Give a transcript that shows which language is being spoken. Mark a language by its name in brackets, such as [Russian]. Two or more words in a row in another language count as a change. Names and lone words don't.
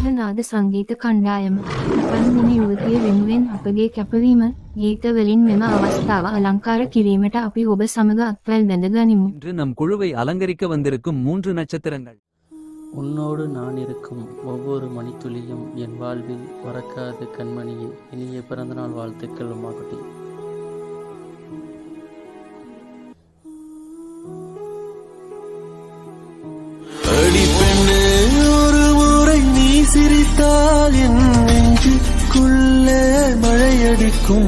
[Sinhala] නාද සංගීත කණ්ඩායම පන්දින යුවතිය වෙනුවෙන් අපගේ කැපවීම ගීතවලින් මෙම අවස්ථාව අලංකාර කිරීමට අපි ඔබ සමග අත්වැල් බැඳ ගනිමු. [Tamil] இன்று நம் குழுவை அலங்கரிக்க வந்திருக்கும் 3 நட்சத்திரங்கள். உன்னோடு நான் இருக்கும் ஒவ்வொரு மணித்துளியும் என் வாழ்வில் மறக்காத கண்மணியே. இனிய பிறந்தநாள் வாழ்த்துக்கள் உமாக்குட்டி. அடி பெண்ணே, ஒரு முறை நீ சிரித்தால் என் நெஞ்சுக்குள்ளே மழையடிக்கும்.